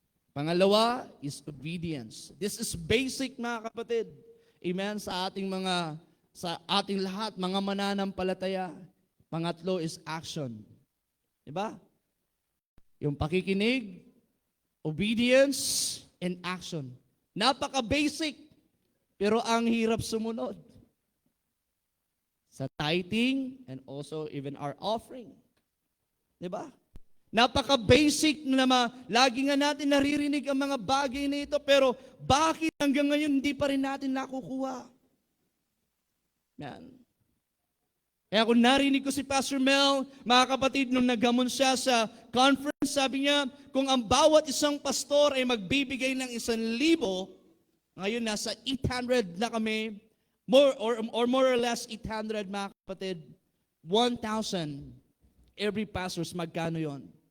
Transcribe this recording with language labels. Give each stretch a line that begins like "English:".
Filipino: Pangalawa is obedience.
English: This is basic,
Filipino: mga kapatid. Amen, sa ating lahat, mga mananampalataya. Pangatlo is action. Diba? Yung pakikinig, obedience, and action. Napaka-basic, pero ang hirap sumunod. Sa tithing and also even our offering. Diba? Napaka-basic na lagi nga natin naririnig ang mga bagay na ito, pero bakit hanggang ngayon hindi pa rin natin nakukuha? Yan. Kaya kung narinig ko si Pastor Mel, mga kapatid, nung naghamon siya sa conference, sabi niya, kung ang bawat isang pastor ay magbibigay ng 1,000, ngayon nasa 800 na kami,
English: more or less 800,
Filipino: mga kapatid, 1,000 every pastors, magkano yon?